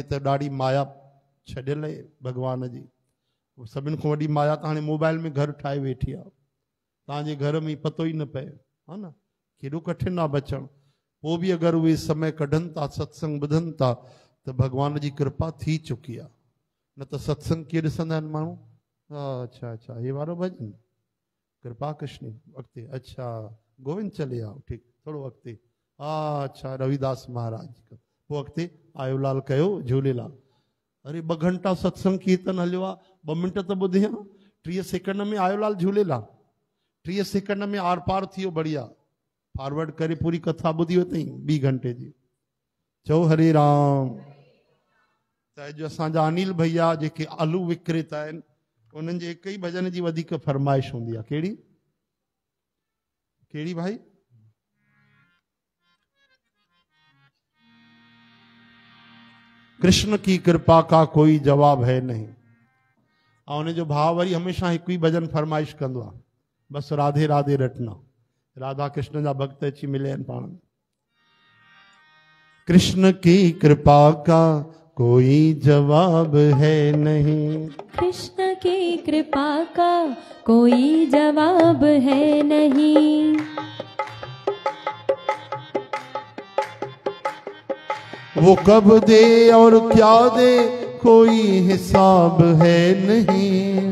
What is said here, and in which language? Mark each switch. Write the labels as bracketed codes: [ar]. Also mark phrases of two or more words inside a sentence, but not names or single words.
[sd] त ॾाढी माया छॾियल आहे भगवान जी। सभिनि खां वॾी माया त हाणे मोबाइल में घर ठाहे वेठी आहे, तव्हांजे घर में पतो ई न पए, हा न। केॾो कठिन आहे बचणु। पोइ बि अगरि उहे समय कढनि था, सत्संग ॿुधनि था, त भगवान जी कृपा थी चुकी आहे। न त सत्संग कीअं ॾिसंदा आहिनि माण्हू, अच्छा अच्छा हे वारो भॼन कृपा कृष्ण अॻिते, [hi] अच्छा गोविंद चले आओ, [sd] ठीकु, थोरो अॻिते, अच्छा रविदास महाराज, पोइ अॻिते आयोलाल कयो झूलेलाल। अरे 2 घंटा सत्संग कीर्तन हलियो आहे, 2 मिंट त ॿुधिया, 30 सेकंड में आयोलाल झूलेलाल, 30 सेकंड में आर पार थियो, बढ़िया फॉरवर्ड करे पूरी कथा ॿुधी वरितई 2 घंटे जी। चओ हरे राम। त अॼु असांजा अनिल भैया जेके आलू विक्रेता आहिनि, उन्हनि जे हिकु ई भॼन जी वधीक फरमाइश हूंदी आहे। कहिड़ी कहिड़ी भाई? [hi] कृष्ण की कृपा का कोई जवाब है नहीं। [sd] और उन जो भाव वरी हमेशा [hi] एक ही [sd] भजन फरमाइश कंदो आहे, [hi] बस राधे राधे रटना। [sd] राधा कृष्ण जा भक्त अची मिले आहिनि पाण। [hi] कृष्ण की कृपा का कोई जवाब है नहीं, कृष्ण की कृपा का कोई जवाब है नहीं। वो कब दे और क्या दे कोई हिसाब है नहीं,